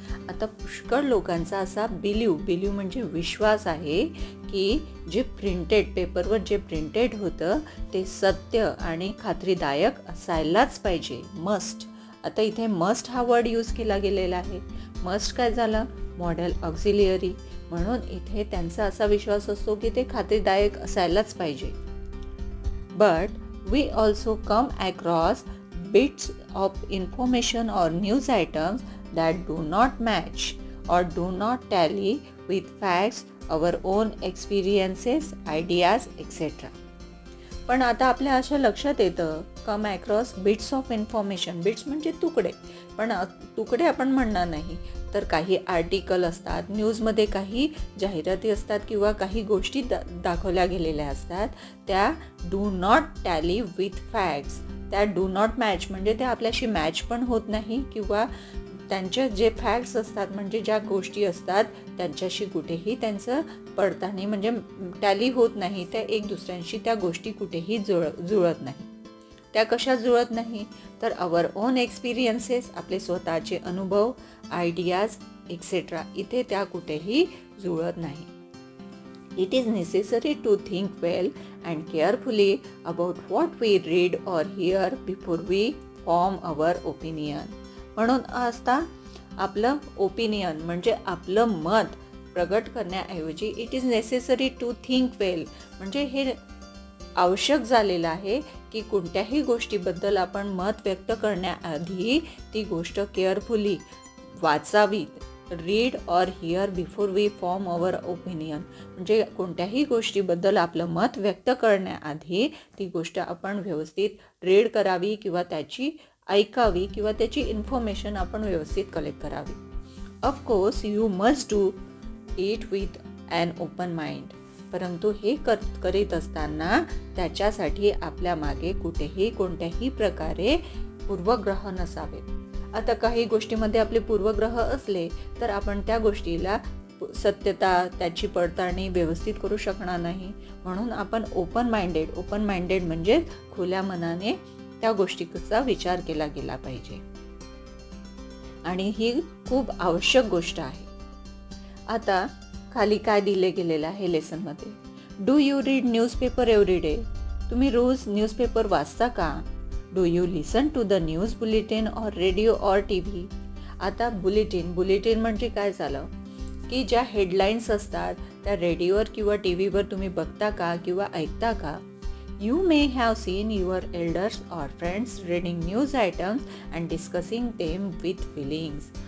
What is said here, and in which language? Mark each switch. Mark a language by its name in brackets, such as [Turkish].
[Marathi] आता पुष्कळ लोकांचा असा बिलीव म्हणजे विश्वास आहे की जे प्रिंटेड पेपरवर जे प्रिंटेड होतं ते सत्य आणि खात्रीदायक असायलाच पाहिजे. मस्ट. आता इथे मस्ट हा वर्ड यूज केला गेलेला आहे. मस्ट काय झालं? मॉडेल ऑक्झिलियरी. म्हणून इथे त्यांचा असा विश्वास असतो की ते खात्रीदायक असायलाच पाहिजे. [English] But we also come across bits of information or news items that do not match or do not tally with facts, our own experiences, ideas, etc. [Marathi] पण आता आपल्या अशा लक्षात येतं [English] Come across bits of information. [Marathi] Bits म्हणजे तुकडे, पण तुकडे आपण म्हणणार नाही, तर काही आर्टिकल असतात, न्यूजमध्ये काही जाहिराती असतात किंवा काही गोष्टी दाखवल्या गेलेल्या असतात, त्या [English] Do not tally with facts. [Marathi] त्या [English] do not match [Marathi] म्हणजे ते आपल्याशी मॅच पण होत नाही किंवा त्यांचे जे फॅक्ट्स असतात म्हणजे ज्या गोष्टी असतात त्यांच्याशी कुठेही त्यांचं पडताळणी म्हणजे टॅली होत नाही. त्या एक दुसऱ्यांशी त्या गोष्टी कुठेही जुळत नाही. त्या कशा जुळत नाही? तर [English] our own experiences, [Marathi] आपले स्वतःचे अनुभव, आयडियाज एक्सेट्रा, इथे त्या कुठेही जुळत नाही. [English] It is necessary to think well and carefully about what we read or hear before we form our opinion. [Marathi] म्हणून आता आपलं ओपिनियन म्हणजे आपलं मत प्रगट करण्याऐवजी [English] it is necessary to think well [Marathi] म्हणजे हे आवश्यक झालेलं आहे की कोणत्याही गोष्टीबद्दल आपण मत व्यक्त करण्याआधी ती गोष्ट केअरफुली वाचावी. [English] read or hear before we form our opinion [Marathi] म्हणजे कोणत्याही गोष्टीबद्दल आपलं मत व्यक्त करण्याआधी ती गोष्ट आपण व्यवस्थित रीड करावी किंवा त्याची ऐकावी किंवा त्याची इन्फॉर्मेशन आपण व्यवस्थित कलेक्ट करावी. [English] Of course you must do it with an open mind. [Marathi] परंतु हे करीत असताना त्याच्यासाठी आपल्या मागे कुठेही कोणत्याही प्रकारे पूर्वग्रह नसावे. आता काही गोष्टीमध्ये आपले पूर्वग्रह असले तर आपण त्या गोष्टीला सत्यता त्याची पडताळणी व्यवस्थित करू शकणार नाही. म्हणून आपण ओपन माइंडेड म्हणजे खुल्या मनाने त्या गोष्टीचा विचार केला गेला पाहिजे आणि ही खूप आवश्यक गोष्ट आहे. आता खाली काय दिले गेलेलं आहे लेसनमध्ये? [English] Do you read newspaper every day? [Marathi] तुम्ही रोज न्यूजपेपर वाचता का? [English] Do you listen to the news bulletin or radio or TV? [Marathi] आता बुलेटिन म्हणजे काय झालं की ज्या हेडलाईन्स असतात त्या रेडिओवर किंवा TV वर तुम्ही बघता का किंवा ऐकता का? [English] You may have seen your elders or friends reading news items and discussing them with feelings.